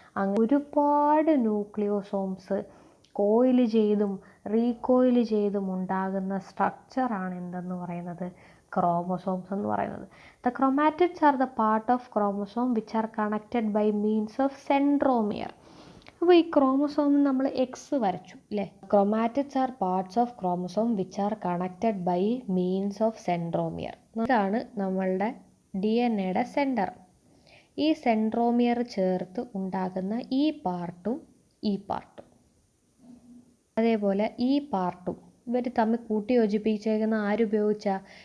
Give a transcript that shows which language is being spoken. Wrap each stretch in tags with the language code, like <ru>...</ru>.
<ml>അങ്ങനെ ഒരുപാട് ന്യൂക്ലിയോസോംസ് കോയിൽ ചെയ്തും റീകോയിൽ ചെയ്തും ഉണ്ടാകുന്ന സ്ട്രക്ചറാണ് എന്തെന്ന് പറയുന്നത്? ക്രോമോസോംസ് എന്ന് പറയുന്നത്.</ml> <en>The chromatids are the part of chromosome which are connected by means of centromere.</en> <ml>അപ്പോൾ ഈ ക്രോമസോമിൽ നമ്മൾ എക്സ് വരച്ചു അല്ലേ?</ml> <en>Chromatids are parts of chromosome which are connected by means of centromere.</en> <ml>ഇതാണ് നമ്മളുടെ DNA-യുടെ സെൻറ്റർ. ഈ സെൻട്രോമിയർ ചേർത്ത് ഉണ്ടാകുന്ന ഈ പാർട്ടും ഈ പാർട്ടും, അതേപോലെ ഈ പാർട്ടും ഇവർ തമ്മിൽ കൂട്ടി യോജിപ്പിച്ചേക്കുന്ന ആരുപയോഗിച്ചാൽ?</ml>